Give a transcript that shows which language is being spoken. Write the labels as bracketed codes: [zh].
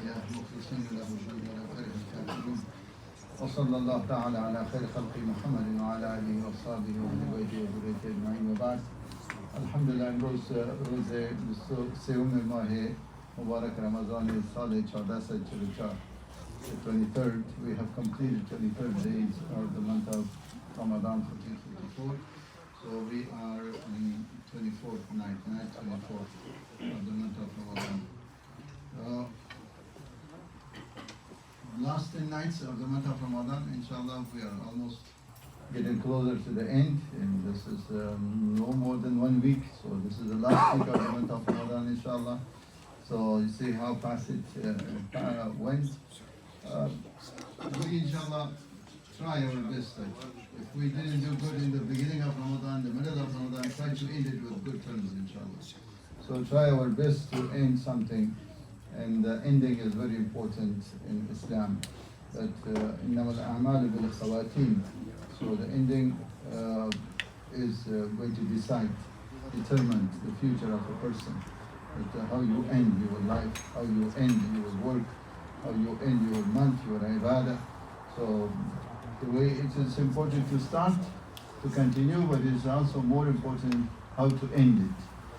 [ar] المخلصين له الدين ولو كره الكافرون وصلى الله تعالى على خير خلق محمد وعلى آله وصحبه وأهل بيته وذريته أجمعين وبعد. [fa] Alhamdulillah, امروز روز سوم ماه مبارک رمضان سال 1444. [en] The 23rd, we have completed 23rd days of the month of Ramadan 1444. So we are in 24th night 24th of the month of Ramadan. Last 10 nights of the month of Ramadan, inshallah, we are almost getting closer to the end, and this is no more than 1 week. So this is the last week of the month of Ramadan, inshallah. So you see how fast it went. We inshallah try our best. If we didn't do good in the beginning of Ramadan, the middle of Ramadan, try to end it with good terms, inshallah. So try our best to end something, and the ending is very important in Islam. That [ar] إنما الأعمال بالخواتيم. [en] So the ending is going to determine the future of a person. That, how you end your life, how you end your work, how you end your month, your ibadah. So the way it is important to start, to continue, but it is also more important how to end it.